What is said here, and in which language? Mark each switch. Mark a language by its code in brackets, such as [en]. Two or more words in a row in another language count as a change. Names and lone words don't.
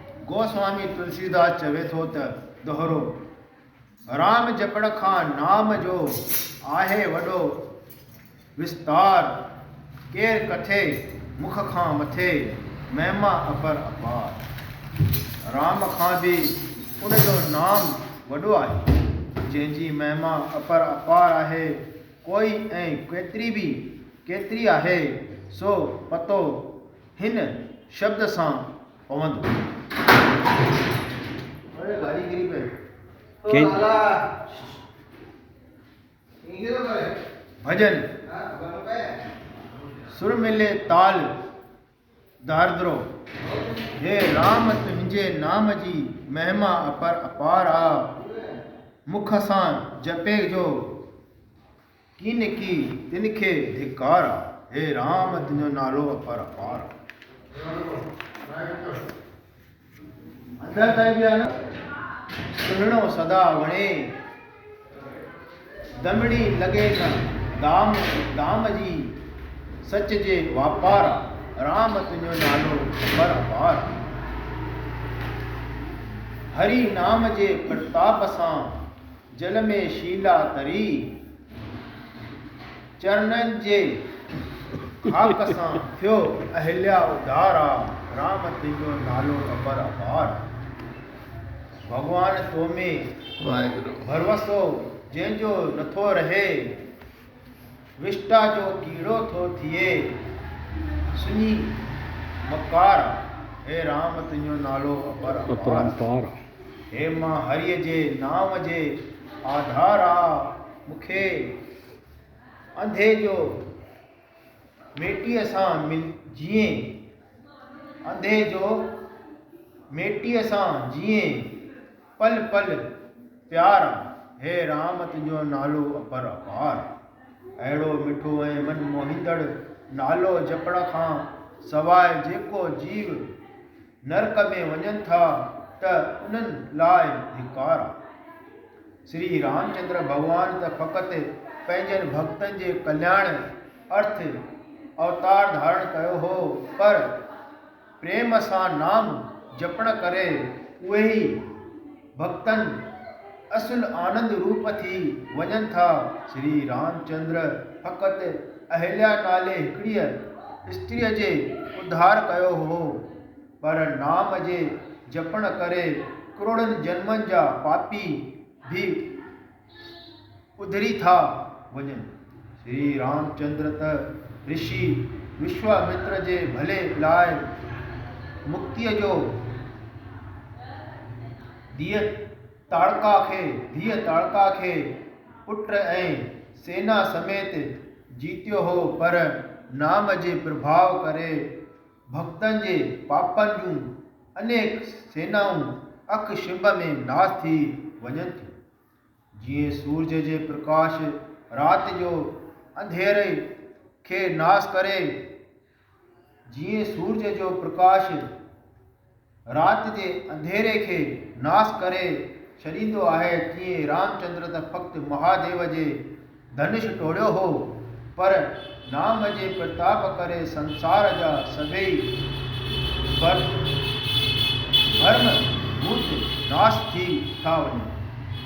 [sd] गोस्वामी तुलसीदास चवे थो त दोहरो राम जपण खां नाम जो आहे वॾो विस्तार केर कथे मुख खां मथे महिमा अपर अपार। राम खां बि उन जो नाम वॾो आहे जंहिंजी महिमा अपर अपार आहे। कोई ऐं केतिरी आहे सो पतो हिन शब्द सां पवंदो। भजन सुर मिले ताल दारद्रो हे राम तुंहिंजे नाम जी महिमा अपर अपार आ। मुख सां जपे जो किन की तिनखे धिकार आ। हे राम तुंहिंजो नालो अपर अपार अंदर ताईं बि आहे न सुहिणो सदा वणे दमड़ी लॻे न दाम जी सच जे वापार। राम तुंहिंजो नालो अपर अपार। हरि नाम जे प्रताप सां जल में शीला तरी चरणनि जे खाक सां थियो अहिल्या उधारा। राम तुंहिंजो नालो अपर अपार। भगवान तो में भरवसो जंहिंजो नथो रहे विष्टा जो कीड़ो थो थिए सुनी मकार। हे राम तुंहिंजो नालो अपर अपार। हे मां हरिय जे नाम जे आधारा मूंखे अंधे जो मेटीअ सां जीअं पल पल प्यार। हे राम तुंहिंजो नालो अपर अपार। अहिड़ो मिठो ऐं मन मोहींदड़ नालो जपण खां सवाइ जेको जीव नरक में वञनि था त उन्हनि लाइ धिकार। श्री रामचंद्र भगवान त फ़क़ति पंहिंजनि भक्तनि जे कल्याण अर्थ अवतार धारण कयो हो पर प्रेम सां नाम जपण करे उहे ई भक्तनि असुल आनंद रूप थी वञनि था। श्री रामचंद्र फ़क़ति अहिल्या नाले हिकिड़ीअ स्त्रीअ जे उद्धार कयो हो पर नाम जे जपण करे करोड़नि जन्मनि जा पापी भी उधरी था वञनि। श्री रामचंद्र त ऋषि विश्वामित्र जे भले लाइ मुक्तिअ जो धीअ ताड़का खे पुट ऐं सेना समेत जीतियो हो पर नाम जे प्रभाव करे भक्तनि जे पापनि जूं अनेक सेनाऊं अख शिंब में नास थी वञनि थियूं। जीअं सूरज जे प्रकाश राति जो अंधेरे खे नास करे छॾींदो आहे तीअं रामचंद्र त फ़क़ति महादेव जे धनुष टोड़ियो हो पर नाम जे प्रताप करे संसार जा सभई भर्म भूत नाश थी था वञनि।